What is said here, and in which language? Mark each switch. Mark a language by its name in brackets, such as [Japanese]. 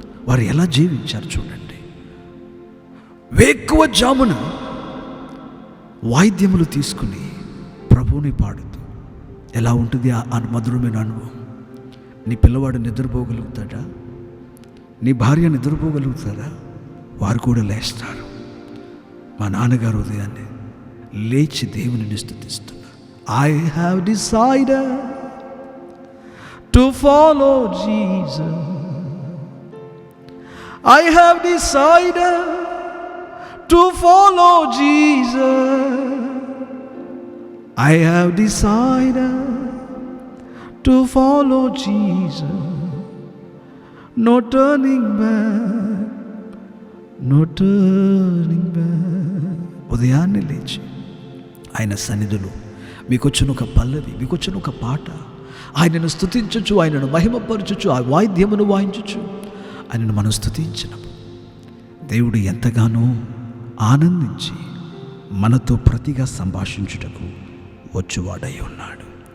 [Telugu] వారు ఎలా జీవించారు చూడండి. వేకువ జామున వాయిద్యములు తీసుకుని ప్రభువుని పాడుతూ, ఎలా ఉంటుంది ఆ మధురమైన అనుభవం? నీ పిల్లవాడు నిద్రపోగలుగుతాడా? నీ భార్య నిద్రపోగలుగుతారా? వారు కూడా లేస్తారు. మా నాన్నగారు ఉదయాన్నే లేచి దేవుని స్తుతిస్తున్నారు. [English] I have decided to follow Jesus. I have decided to follow Jesus. I have decided to follow Jesus. No turning back, no turning back. [Telugu] ఉదయాన్నే లేచి ఆయన సన్నిధిలో మీకొచ్చిన ఒక పల్లవి, మీకొచ్చిన ఒక పాట, ఆయనను స్తుతించచ్చు, ఆయనను మహిమపరచచ్చు, ఆ వాయిద్యమును వాయించచ్చు. ఆయనను మనం స్తుతించినప్పుడు దేవుడు ఎంతగానో ఆనందించి మనతో ప్రతిగా సంభాషించుటకు వచ్చువాడై ఉన్నాడు.